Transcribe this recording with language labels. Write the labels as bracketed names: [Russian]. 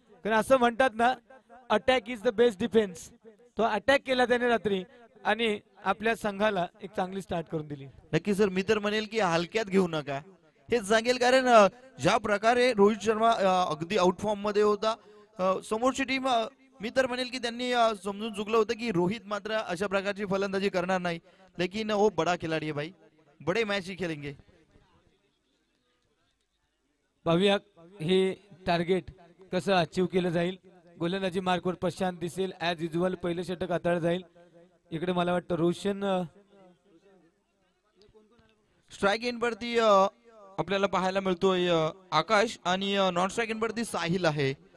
[Marathi] कारण असं म्हणतात ना, [English] Attack is the best defence. [Marathi] तो अटॅक केला त्याने रात्री आणि आपल्या संघाला एक चांगली स्टार्ट करून दिली. नक्की सर, मी तर म्हणेल की हलक्यात घेऊ नका, हेच सांगेल. कारण ज्या प्रकारे रोहित शर्मा अगदी आउट फॉर्म मध्ये होता, समोरची टीम मी तर म्हणेल की त्यांनी समजून चुकलं होतं की रोहित मात्र अशा प्रकारची फलंदाजी करणार नाही. [Hindi] लेकिन वो बड़ा खिलाडी है भाई, बड़े मैच ही खेलेंगे. [Marathi] पाहूया हे टार्गेट कसं अचीव केलं जाईल. गोलंदाजी मार्कवर प्रशांत दिसेल [English] As usual. [Marathi] पहिलं षटक हाताळलं जाईल. इकडे मला वाटतं रोशन स्ट्राइक इन वरती आपल्याला पाहायला मिळतोय आकाश आणि नॉन स्ट्राइक इन वरती साहिल आहे.